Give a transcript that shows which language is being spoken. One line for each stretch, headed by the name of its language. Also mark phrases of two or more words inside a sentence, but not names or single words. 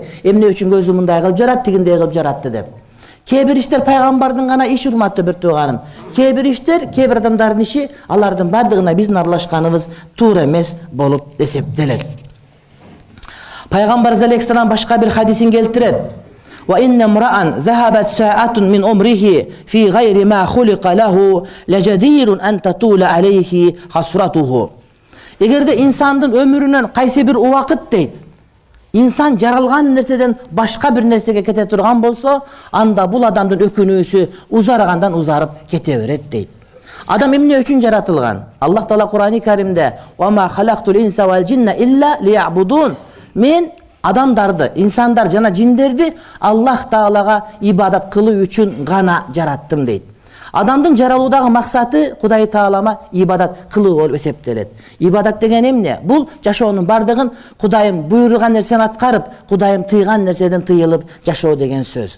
Kyrgyz: Эмне үчүн көзү мындай кылып жарат, тигиндей кылып жаратты деп. Кээ бир иштер пайгамбардын гана иши, урматтуу бир тууганым. Кээ бир иштер, кээ бир адамдардын иши, алардын бардыгына биздин аралашканыбыз туура эмес болуп эсептелет. Пайгамбар алейхиссалам башка бир хадисин келтирет.
Arabic: وإن امرأ ذهبت ساعة من عمره في غير ما خلق له لجدير أن تطول عليه حسرته.
Kyrgyz: Эгерде инсандын өмүрүнөн кайсы бир убакыт дейт, İnsan жаралган нерседен башка бир нерсеге кете турган болсо, анда бул адамдын өкүнүүсү узаргандан узарып кете берет дейт. Адам эмне үчүн жаратылган? Аллах Таала Кур'ан-ы Каримде:
Arabic: "وما خلقت الإنس والجن إلا ليعبدون."
Kyrgyz: Мен адамдарды, инсандар жана жиндерди Аллах Таалага ибадат кылуу үчүн гана жараттым дейт. Адамдын жаралуудагы максаты Кудай Таалама ибадат кылуу болуп эсептелет. Ибадат деген эмне? Бул жашоонун бардыгын Кудайым буйруган нерсени аткарып, Кудайым тыйган нерседен тыйылып жашоо деген сөз.